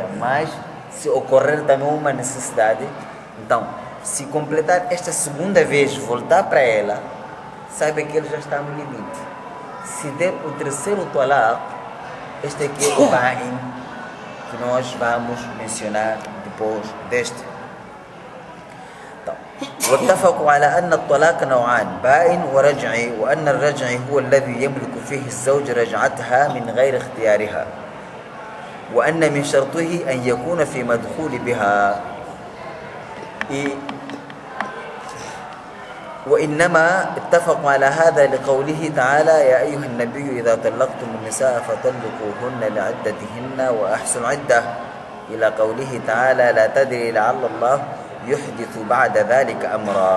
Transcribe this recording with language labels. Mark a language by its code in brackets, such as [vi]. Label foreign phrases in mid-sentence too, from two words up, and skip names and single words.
[pt] Mas, se ocorrer também uma necessidade, então, se completar esta segunda vez, voltar para ela, saiba que ele já está no limite. Se der o terceiro talaq, este aqui é o ba'in, que nós vamos mencionar depois deste. [ar] واتفقوا على أن الطلاق نوعان بائن ورجعي وأن الرجعي هو الذي يملك فيه الزوج رجعتها من غير اختيارها وأن من شرطه أن يكون في مدخول بها وإنما اتفقوا على هذا لقوله تعالى يا أيها النبي إذا طلقتم النساء فطلقوهن لعدتهن وأحسنوا العدة إلى قوله تعالى لا تدري لعل الله يحدث بعد ذلك أمرا.